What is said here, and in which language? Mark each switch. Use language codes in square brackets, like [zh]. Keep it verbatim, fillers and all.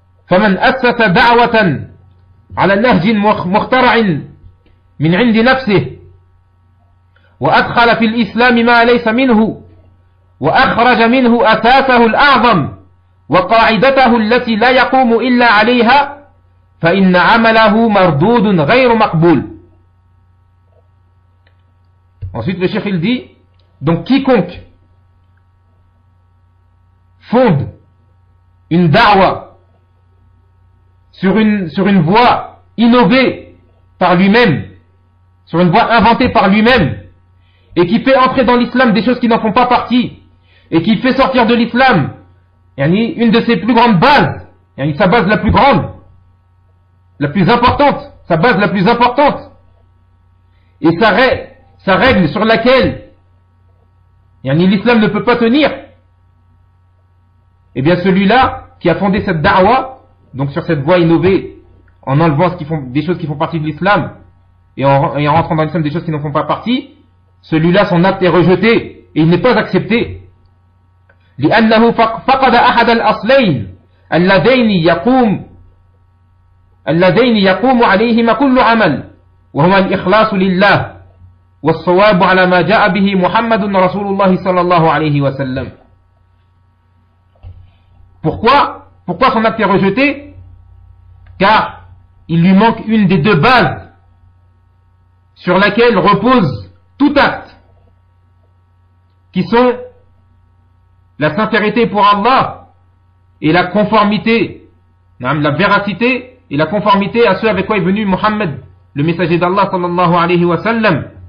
[ar] فمن أسس دعوة على نهج مخترع من عند نفسه وأدخل في الإسلام ما ليس منه وأخرج منه أساسه الأعظم وقاعدته التي لا يقوم إلا عليها فإن عمله مردود غير مقبول. [fr] Ensuite le cheikh il dit, donc quiconque fonde une da'wa sur une, sur une voie innovée par lui-même, sur une voie inventée par lui-même, et qui fait entrer dans l'islam des choses qui n'en font pas partie, et qui fait sortir de l'islam yani, une de ses plus grandes bases, yani, sa base la plus grande, la plus importante, sa base la plus importante, et sa, rè- sa règle sur laquelle yani, l'islam ne peut pas tenir, et bien celui-là qui a fondé cette da'wa, donc sur cette voie innovée, en enlevant ce qui font, des choses qui font partie de l'islam, et en, et en rentrant dans l'islam des choses qui n'en font pas partie, celui-là, son acte est rejeté et il n'est pas accepté. [ar] لأنه فقد أحد الأصلين اللذين يقوم اللذين يقوم عليهما كل عمل وهما الإخلاص لله والصواب على ما جاء به محمد رسول الله صلى الله عليه وسلم. [fr] Pourquoi Pourquoi son acte est rejeté? Car il lui manque une des deux bases sur laquelle repose tout acte, qui sont la sincérité pour Allah et la conformité, la véracité et la conformité à ce avec quoi est venu Mohammed, le messager d'Allah sallallahu alayhi wa sallam.